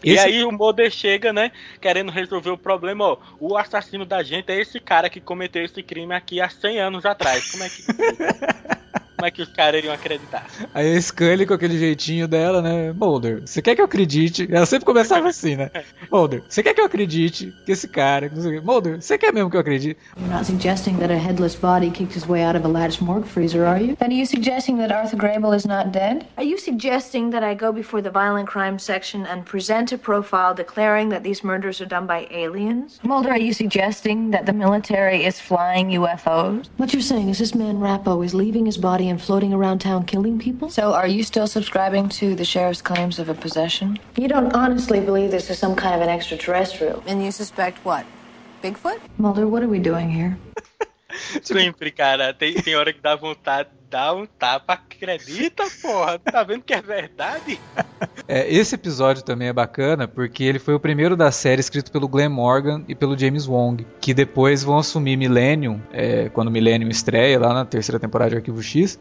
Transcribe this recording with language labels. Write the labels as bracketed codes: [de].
[pt] E aí o Mulder chega, né, querendo resolver o problema, ó, o assassino da gente é esse cara que cometeu esse crime aqui há 100 anos atrás. Como é que os caras iriam acreditar? Aí a Scully, com aquele jeitinho dela, né, Mulder, você quer que eu acredite? Ela sempre começava assim, né? Mulder, você quer que eu acredite que esse cara... Mulder, você quer mesmo que eu acredite? [en] You're not suggesting that a headless body kicked his way out of a latticed morgue freezer, are you? And are you suggesting that Arthur Grable is not dead? Are you suggesting that I go before the violent crime section and present a profile declaring that these murders are done by aliens? Mulder, are you suggesting that the military is flying UFOs? What you're saying is this man Rappo is leaving his body and floating around town killing people? So are you still subscribing to the sheriff's claims of a possession? You don't honestly believe this is some kind of an extraterrestrial. And you suspect what? Bigfoot? Mulder, what are we doing here? [pt] Sempre, cara, tem hora que dá vontade de dar um tapa. Acredita, porra, tá vendo que é verdade? É, esse episódio também é bacana, porque ele foi o primeiro da série escrito pelo Glenn Morgan e pelo James Wong, que depois vão assumir Millennium, quando Millennium estreia lá na terceira temporada de Arquivo X.